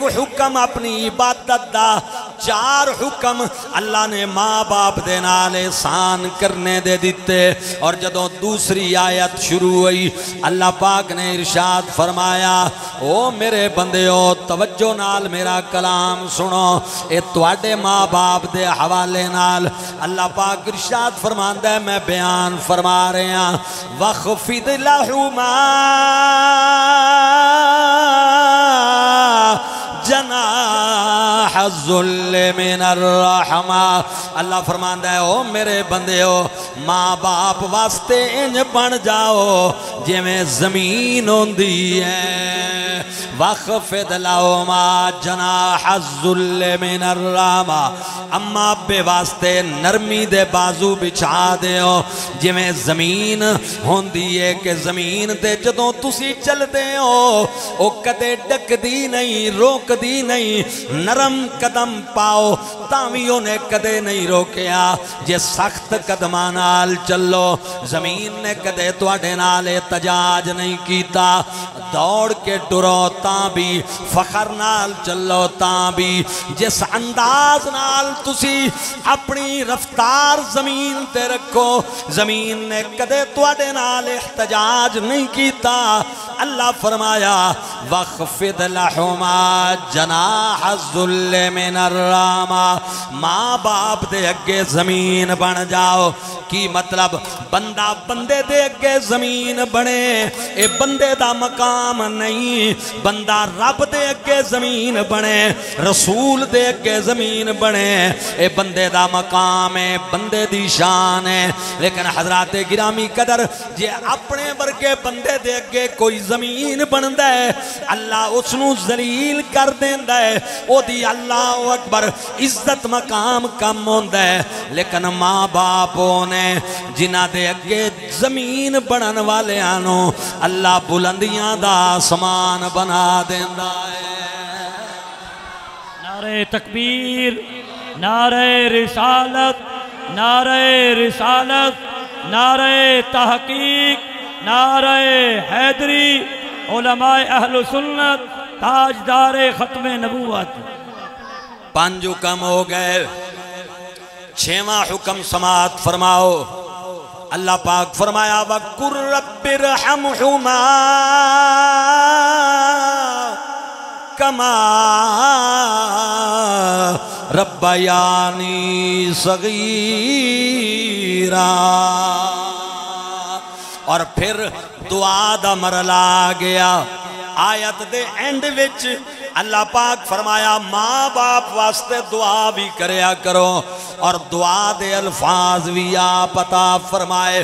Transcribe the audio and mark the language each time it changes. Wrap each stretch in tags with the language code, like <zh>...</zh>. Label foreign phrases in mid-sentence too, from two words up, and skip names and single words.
<pa>حکم اپنی عبادت دا چار حکم اللہ نے ماں باپ دے نال احسان کرنے دے دیتے اور جدوں دوسری آیت شروع ہوئی اللہ پاک نے ارشاد فرمایا او میرے بندیو توجہ نال میرا کلام سنو اے تواڈے ماں باپ دے حوالے نال اللہ پاک ارشاد فرماندا ہے میں بیان فرما رہے ہاں</pa> <ar>وَخْفِضْ لَهُمَا جناح الذل من الرحمہ</ar> <pa>اللہ فرماندا ہے او میرے بندیو ماں باپ واسطے انج بن جاؤ جے میں زمین ہوندی ہے</pa> <ar>وَخْفِضْ لَهُمَا جناح الذل من الرحمہ</ar> <pa>اما بے واسطے نرمی دے بازو بچھا دیو جے میں زمین ہوندی ہے کہ زمین تے جدوں تسی چل دیو او کدے ڈک دی نہیں روک دی نہیں نرم قدم پاؤ تاویوں نے کدے نہیں روکیا جے سخت قدمان نال چلو زمین نے کدے تواڈے نال احتجاج نہیں کیتا دوڑ کے ٹرو تاں بھی فخر نال چلو تاں بھی جس انداز نال تسی اپنی رفتار زمین تے رکھو زمین نے کدے تواڈے نال احتجاج نہیں کیتا اللہ فرمایا</pa> <ar>وَخْفِضْ لَهُمَا جناح الذل من الرحمہ</ar> <pa>ماں باپ دے اگے زمین بن جاؤ. کی مطلب بندہ بندے دے اگے زمین بنے اے بندے دا مقام نہیں. بندہ رب دے اگے زمین بنے رسول دے اگے زمین بنے اے بندے دا مقام ہے بندے دی شان ہے. لیکن حضرات گرامی قدر جے اپنے ورگے بندے دے اگے کوئی زمین بندہ ہے اللہ اس نو ذلیل کر دیندا ہے او دی</pa> <ar>اللہ اکبر</ar> <pa>عزت مقام کم ہوندا ہے. لیکن ماں باپ نے جنہ دے اگے زمین بنن والے آنو اللہ بلندیاں دا آسمان بنا دیندا ہے.</pa> <ur>نعرہ تکبیر، نعرہ رسالت، نعرہ رسالت، نعرہ تحقیق، نعرہ حیدری، علماء اہل سنت، تاجدار ختم نبوت.</ur> <pa>5 حکم ہو گئے. 6واں حکم سماعت فرماؤ. اللہ پاک فرمایا</pa> <ar>وَقُلْ رَبِّ ارْحَمْهُمَا كَمَا رَبَّيَانِي صَغِيرًا.</ar> <pa>اور پھر دعا دا مرحلہ آ گیا. آیت دے اینڈ وچ اللہ پاک فرمایا ماں باپ واسطے دعا بھی کریا کرو اور دعا دے الفاظ بھی آپ عطا فرمائے.</pa>